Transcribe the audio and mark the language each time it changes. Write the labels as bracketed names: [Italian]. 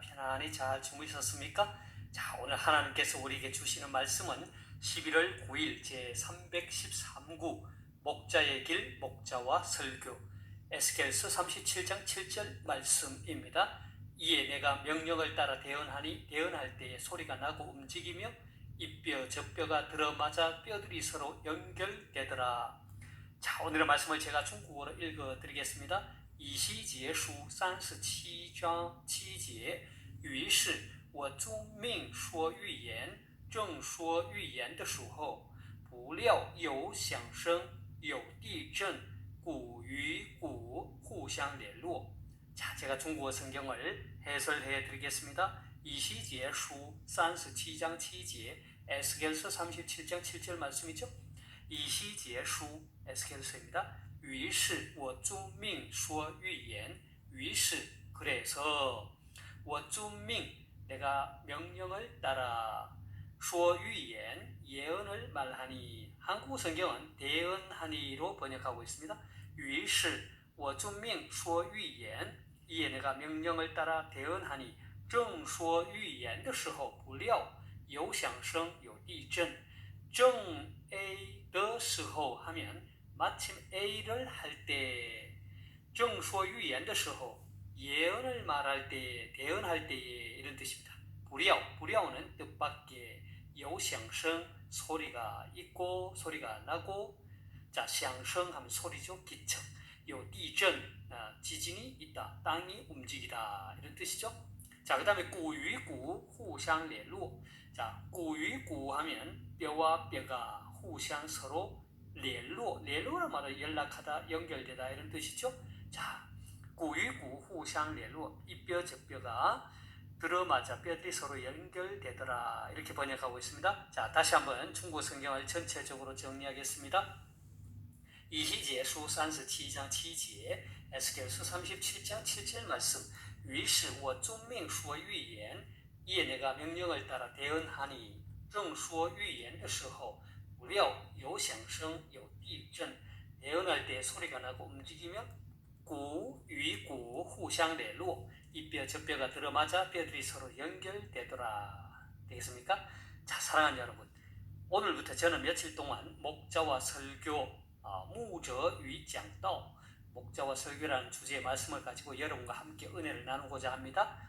[Korean] 편안히 잘 주무셨습니까? 자, 오늘 하나님께서 우리에게 주시는 말씀은 11월 9일 제313구 목자의 길 목자와 설교 에스겔서 37장 7절 말씀입니다. 이에 내가 명령을 따라 대언하니 대언할 때에 소리가 나고 움직이며 이 뼈 저 뼈가 들어맞아 뼈들이 서로 연결되더라. 자, 오늘의 말씀을 제가 중국어로 읽어드리겠습니다. [Chinese] 以西结书37章7节，于是我遵命说预言，正说预言的时候，不料有响声，有地震，鼓与鼓互相联络。 [Korean] 자, 제가 중국어 성경을 해설해 드리겠습니다. [Chinese] 以西结书37章7节 [Korean] 에스겔서 37장 7절 말씀이죠. [Chinese] 以西结书 [Korean] 에스겔서입니다. [Chinese] 于是我遵命说预言. 于是 [Korean] 그래서 [Chinese] 我遵命 [Korean] 내가 명령을 따라 [Chinese] 说预言 [Korean] 예언을 말하니. 한국 성경은 대언하니로 번역하고 있습니다. [Chinese] 于是我遵命说预言 [Korean] 이에 내가 명령을 따라 대언하니 [Chinese] 正说预言的时候不料有响声有地震. 正 A 的时候 [Korean] 하면 마침 A를 할 때, [Chinese] 正说预言的时候 [Korean] 예언을 말할 때, 대언할 때에 이런 뜻입니다. 불야오는 뜻밖의, [Chinese] 有响声 [Korean] 소리가 있고 소리가 나고. 자, [Chinese] 响声 [Korean] 하면 소리죠, 기척. [Chinese] 有地震 [Korean] 지진이 있다, 땅이 움직이다 이런 뜻이죠. 자, 그 다음에 [Chinese] 骨与骨互相联络. [Korean] 자, [Chinese] 骨与骨 [Korean] 하면 뼈와 뼈가 [Chinese] 互相 [Korean] 서로 [Chinese] 联络 [Korean] 라는 말은 연락하다, 연결되다 이런 뜻이죠. 자, [Chinese] 骨与骨互相联络, [Korean] 이 뼈 저 뼈가 들어맞아 뼈들이 서로 연결되더라 이렇게 번역하고 있습니다. 자, 다시 한번 중국 성경을 전체적으로 정리하겠습니다. [Chinese] 以西结书37章7节 [Korean] 에스겔서 37장 7절 말씀. [Chinese] 于是我遵命说预言 [Korean] 이에 내가 명령을 따라 대언하니 [Chinese] 正说预言的时候不料有响声有地震. [Korean] 대언할 때 소리가 나고 움직이며 [Chinese] 骨与骨互相联络, [Korean] 이 뼈 저 뼈가 들어맞아 뼈들이 서로 연결되더라. 되겠습니까? 자, 사랑하는 여러분, 오늘부터 저는 며칠 동안 목자와 설교, [Chinese] 牧者与讲道, [Korean] 목자와 설교라는 주제의 말씀을 가지고 여러분과 함께 은혜를 나누고자 합니다.